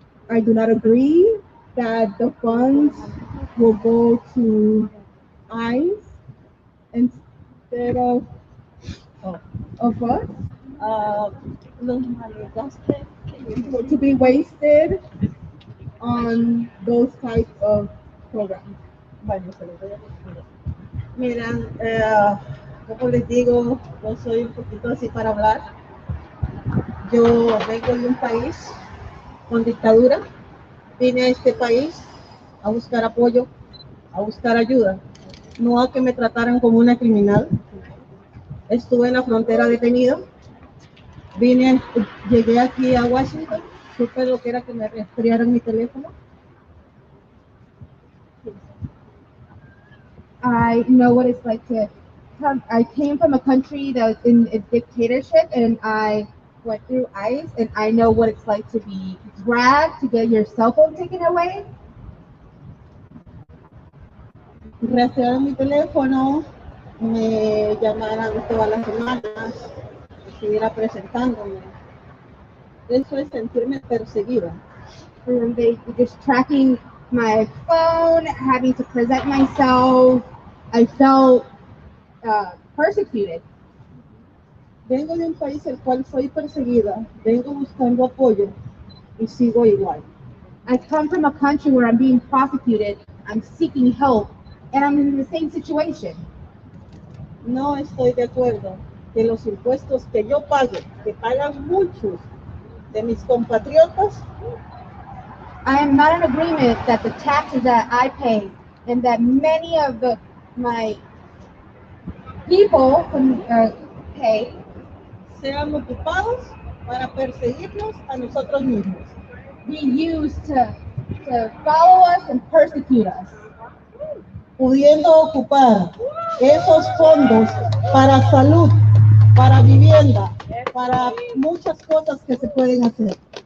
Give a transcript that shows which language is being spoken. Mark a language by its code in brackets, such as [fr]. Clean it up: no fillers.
[en] I do not agree that the funds will go to ICE instead of us. To be wasted on those types of programs. [es] Miran, como les digo, yo soy un poquito así para hablar. Yo vengo de un país con dictadura. Vine a este país a buscar apoyo, a buscar ayuda, no a que me trataran como una criminal. Estuve en la frontera detenida. Llegué aquí a Washington, supe lo que era que me rastrearan mi teléfono. [en] I know what it's like to come. I came from a country that was in a dictatorship, and I went through ICE, and I know what it's like to be dragged, to get your cell phone taken away. [es] Rastrearon mi teléfono, me llamaran todas las semanas, estuviera presentándome. Eso es sentirme perseguida. [en] And they just tracking my phone, having to present myself. I felt persecuted. [es] Vengo de un país el cual soy perseguida, vengo buscando apoyo y sigo igual. [en] I come from a country where I'm being prosecuted, I'm seeking help, and I'm in the same situation. [es] No estoy de acuerdo que los impuestos que yo pague, que pagan muchos de mis compatriotas, [en] I am not in agreement that the taxes that I pay and that many of my people pay [es] sean ocupados para perseguirnos a nosotros mismos. [en] Be used to follow us and persecute us. [es] Pudiendo ocupar esos fondos para salud, para vivienda, para muchas cosas que se pueden hacer.